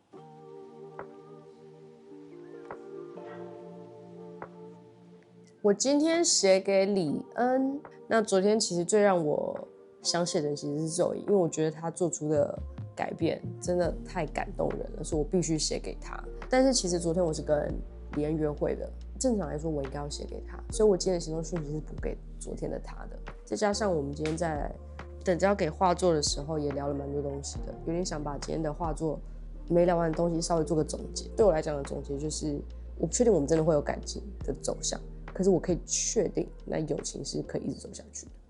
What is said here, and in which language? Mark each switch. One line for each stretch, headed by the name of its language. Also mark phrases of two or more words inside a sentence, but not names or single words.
Chinese: 我今天寫給李恩，那昨天其實最讓我想寫的其實是Zoe，因為我覺得他做出的改變真的太感動人了，所以我必須寫給他。但是其實昨天我是跟李恩約會的，正常來說我應該要写給他，所以我今天的行動訊息是補給昨天的他的。再加上我們今天在等着要給畫作的時候，也聊了蠻多東西的，有點想把今天的畫作沒聊完的東西稍微做個總結。對我來講的總結就是，我不確定我們真的會有感情的走向。可是我可以確定，那友情是可以一直走下去的。